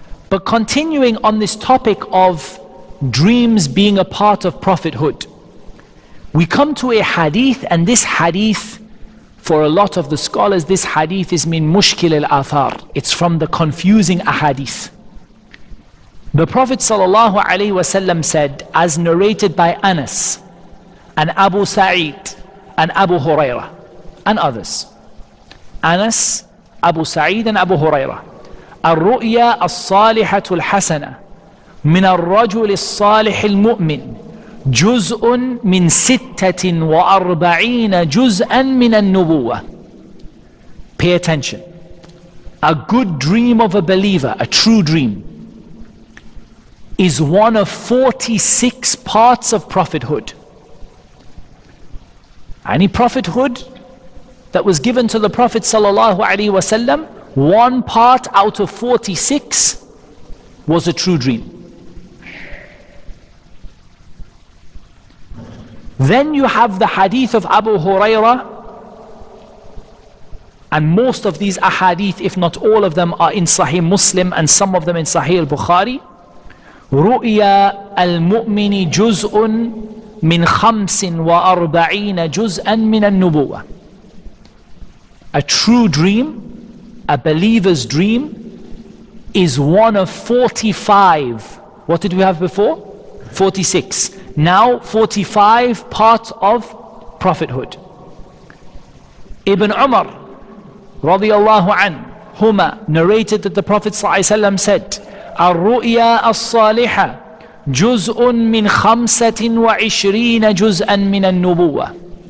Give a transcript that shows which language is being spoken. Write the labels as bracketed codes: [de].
[en] But continuing on this topic of dreams being a part of prophethood, we come to a hadith, and this hadith, for a lot of the scholars, this hadith is [ar] min mushkil al-athar. [en] It's from the confusing ahadith. The Prophet ﷺ said, as narrated by Anas and Abu Sa'id and Abu Hurairah and others. Anas, Abu Sa'id and Abu Hurairah. [ar] الرؤيا الصالحة الحسنة من الرجل الصالح المؤمن جزء من 46 جزءا من النبوة. [en] Pay attention. A good dream of a believer, a true dream, is one of 46 parts of prophethood. Any prophethood that was given to the Prophet ﷺ, one part out of 46 was a true dream. Then you have the hadith of Abu Hurairah, and most of these ahadith, if not all of them, are in Sahih Muslim and some of them in Sahih al-Bukhari. [ar] رؤيا المؤمن جزء من 45 جزءا من النبوة. [en] A true dream, a believer's dream, is one of 45. What did we have before? 46. Now 45 parts of prophethood. Ibn Umar radiyallahu anhuma narrated that the Prophet ﷺ said, [ar] الرؤيا الصالحة جزء من 25 جزءا من النبوة.